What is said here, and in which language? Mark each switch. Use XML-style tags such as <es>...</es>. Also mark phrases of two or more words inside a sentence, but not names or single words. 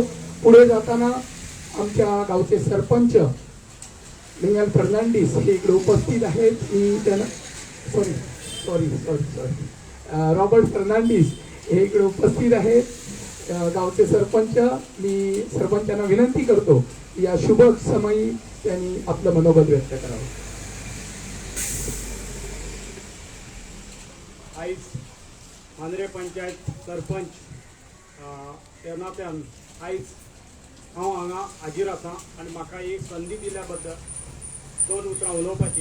<mr>पुढे जाताना आमच्या गावचे सरपंच लिंगन फर्नांडिस हे इकडे उपस्थित आहेत. मी त्यांना रॉबर्ट फर्नांडिस हे इकडे उपस्थित आहेत, गावचे सरपंच. मी सरपंचांना विनंती करतो की या शुभ समयी त्यांनी आपलं मनोगत व्यक्त करावं.</mr> <kok>आयज मांद्रे पंचायत सरपंच त्या नात्यान आयज हांव हांगा हाजीर आसा आणि म्हाका एक संदी दिल्या बद्दल 2 उतरां उलोवपाची.</kok>